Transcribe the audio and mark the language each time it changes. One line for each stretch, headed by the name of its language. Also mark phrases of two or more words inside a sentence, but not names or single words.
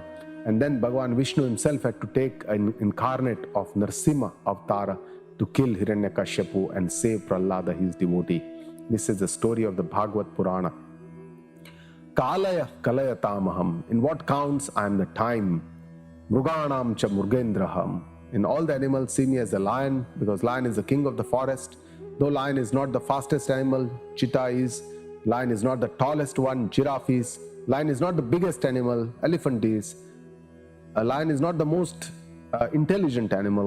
English: And then Bhagavan Vishnu himself had to take an incarnate of Narsimha Avatara to kill Hiranyakashipu and save Prahlada, his devotee. This is the story of the Bhagavad Purana.
Sanskrit: Kalaya Kalayatamaham.
English: In what counts, I am the time.
Sanskrit: Mruganam cha Murgendraham.
English: In all the animals, see me as a lion, because lion is the king of the forest. Though lion is not the fastest animal, cheetah is. Lion is not the tallest one, giraffe is. Lion is not the biggest animal, elephant is. A lion is not the most intelligent animal.